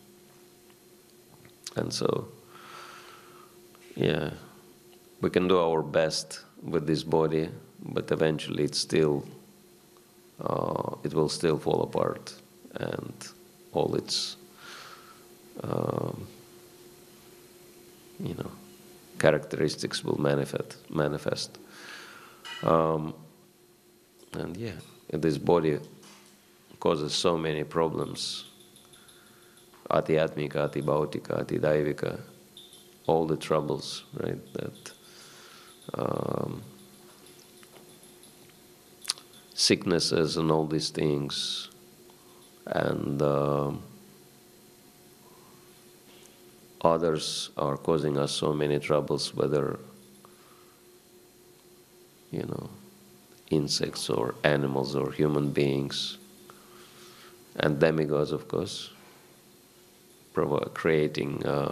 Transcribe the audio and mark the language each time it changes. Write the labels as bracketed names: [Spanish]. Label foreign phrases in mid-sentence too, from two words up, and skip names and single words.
[English] And so, yeah, we can do our best with this body, but eventually it will still fall apart, and all its characteristics will manifest. And yeah, this body causes so many problems. [Sanskrit] आध्यात्मिक, आधिभौतिक, आधिदैविक, [English] all the troubles, right? That sicknesses and all these things, and others are causing us so many troubles, whether insects or animals or human beings, and demigods, of course, creating